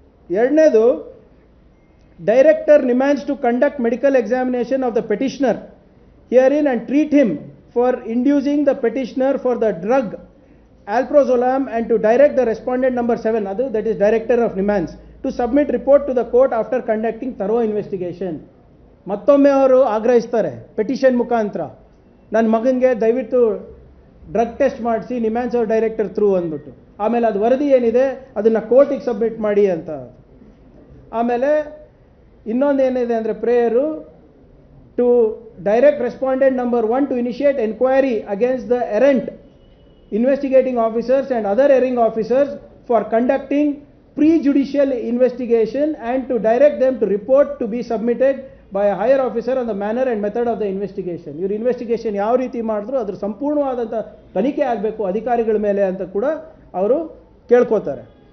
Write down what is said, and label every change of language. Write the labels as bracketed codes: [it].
[en] ಎರಡನೇದು, director NIMHANS to conduct medical examination of the petitioner herein and treat him for inducing the petitioner for the drug alprazolam and to direct the respondent number 7, that is director of Nimands, to submit report to the court after conducting thorough investigation. [kn] ಮತ್ತೊಮ್ಮೆ ಅವರು ಆಗ್ರಹಿಸ್ತಾರೆ petition ಮುಖಾಂತರ, ನನ್ನ ಮಗನಿಗೆ ದಯವಿಟ್ಟು drug test ಮಾಡಿಸಿ ನಿಮ್ಯಾನ್ಸ್ ಅವ್ರ director through ಅಂದ್ಬಿಟ್ಟು, ಆಮೇಲೆ ಅದು ವರದಿ ಏನಿದೆ ಅದನ್ನು ಕೋರ್ಟಿಗೆ ಸಬ್ಮಿಟ್ ಮಾಡಿ ಅಂತ. ಆಮೇಲೆ ಇನ್ನೊಂದು ಏನಿದೆ ಅಂದರೆ [en] Prayer to direct respondent number 1 to initiate enquiry against the errant investigating officers and other erring officers for conducting prejudicial investigation and to direct them to report to be submitted by a higher officer on the manner and method of the investigation. [kn] ಇವರು investigation ಯಾವ ರೀತಿ ಮಾಡಿದ್ರು ಅದ್ರ ಸಂಪೂರ್ಣವಾದಂಥ ತನಿಖೆ ಆಗಬೇಕು ಅಧಿಕಾರಿಗಳ ಮೇಲೆ ಅಂತ ಕೂಡ ಅವರು ಕೇಳ್ಕೋತಾರೆ.